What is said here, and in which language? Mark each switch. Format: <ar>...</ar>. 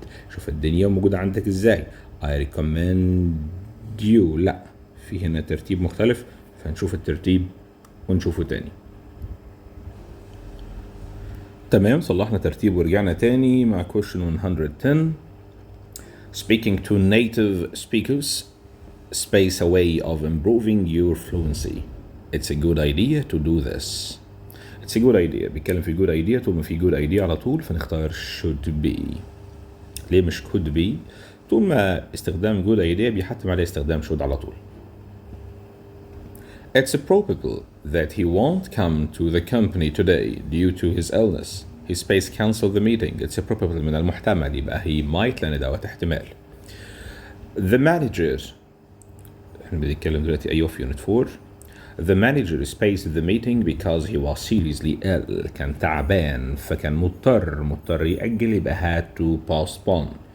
<ar>شوف الدنيا موجودة عندك ازاي.</ar> <en>I recommend you.</en> <ar>لا، في هنا ترتيب مختلف، فنشوف الترتيب ونشوفه تاني. تمام، صلحنا ترتيب ورجعنا تاني مع question 110.</ar> <en>Speaking to native speakers space a way of improving your fluency. It's a good idea to do this. It's a good idea.</en> <ar>بيتكلم في</ar> <en>good idea.</en> <ar>طول ما في good idea على طول فنختار</ar> <en>should be.</en> <ar>ليه مش</ar> <en>could be؟</en> <ar>طول ما استخدام good idea بيحتم عليه استخدام should على طول.</ar> <en>It's probable that he won't come to the company today due to his illness. He space cancel the meeting.</en> <ar>It's probable من المحتمل يبقى</ar> <en>he might</en> <ar>لأن دوت احتمال. The manager احنا بنتكلم دلوقتي أيوه في unit 4.</ar> <en>The manager spaced the meeting because he was seriously ill.</en> <ar>كان تعبان فكان مضطر يأجل يبقى</ar> <en>had to postpone.</en>